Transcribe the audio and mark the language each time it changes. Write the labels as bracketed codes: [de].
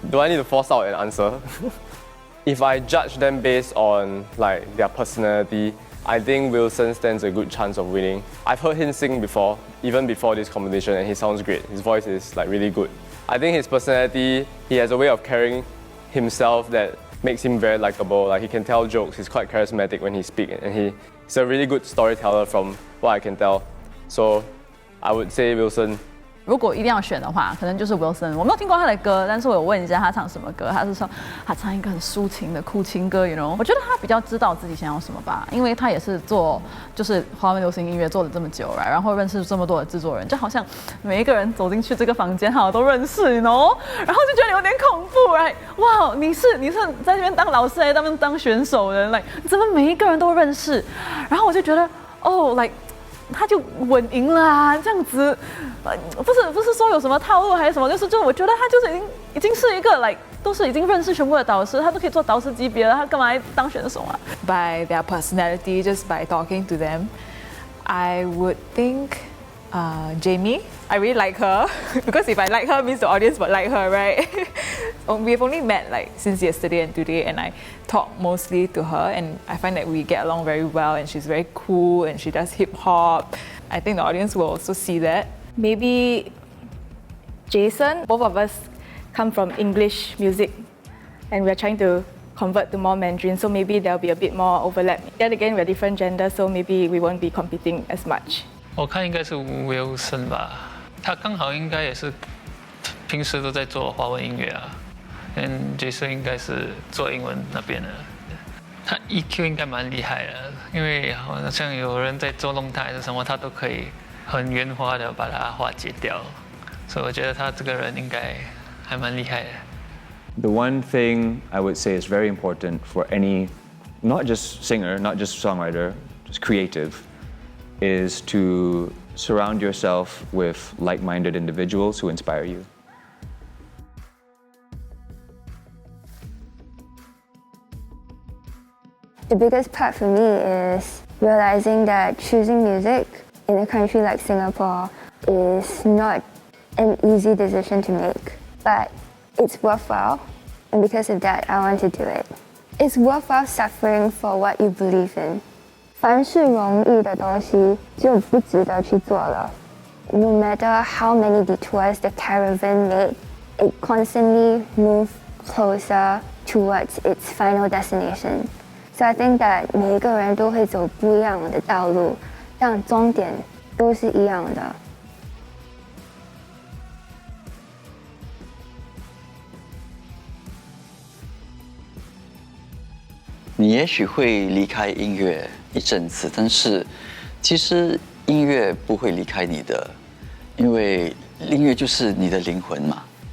[en] Do I need to force out an answer? If I judge them based on like their personality, I think Wilson stands a good chance of winning. I've heard him sing before, even before this competition, and he sounds great. His voice is like really good. I think his personality, he has a way of carrying himself that makes him very likable. Like he can tell jokes, he's quite charismatic when he speaks, and he's a really good storyteller from what I can tell. So I would say Wilson. [zh] 如果一定要选的话，可能就是 Wilson。我没有听过他的歌，但是我有问一下他唱什么歌，他是说他唱一个很抒情的苦情歌， [en] you know。 [zh] 我觉得他比较知道自己想要什么吧，因为他也是做就是华文流行音乐做了这么久，然后认识这么多的制作人，就好像每一个人走进去这个房间，好像都认识 ， [en] you know。 [zh] 然后就觉得有点恐怖 ，right？ 哇，你是在这边当老师还是当选手的 ，like 怎么每一个人都认识？然后我就觉得哦 ，like。他就稳赢了啊，这样子，不是说有什么套路还是什么，就我觉得他就是已经是一个 like 都是已经认识全部的导师，他都可以做导师级别了，他干嘛来当选手啊 [en] By their personality, just by talking to them, I would think Jamie. I really like her because if I like her means the audience would like her, right? We've only met like since yesterday and today, and I talk mostly to her, and I find that we get along very well, and she's very cool, and she does hip hop. I think the audience will also see that. Maybe Jason. Both of us come from English music, and we're trying to convert to more Mandarin, so maybe there'll be a bit more overlap. Yet again, we're different genders, so maybe we won't be competing as much. [zh] 我看应该是Wilson吧，他刚好应该也是平时都在做华文音乐啊，跟 Jason 应该是做英文那边的。他 EQ 应该蛮厉害的，因为好像有人在捉弄他还是什么，他都可以很圆滑的把它化解掉，所以我觉得他这个人应该还蛮厉害的。 [en] The one thing I would say is very important for any, not just singer, not just songwriter, just creative, is to surround yourself with like-minded individuals who inspire you. The biggest part for me is realizing that choosing music in a country like Singapore is not an easy decision to make, but it's worthwhile, and because of that, I want to do it. It's worthwhile suffering for what you believe in. [zh] 凡是容易的东西就不值得去做了。 [en] No matter how many detours the caravan made, it constantly moved closer towards its final destination. So I think that [zh] 每一个人都会走不一样的道路，但终点都是一样的。你也许会离开音乐一阵子，但是其实音乐不会离开你的，因为音乐就是你的灵魂嘛。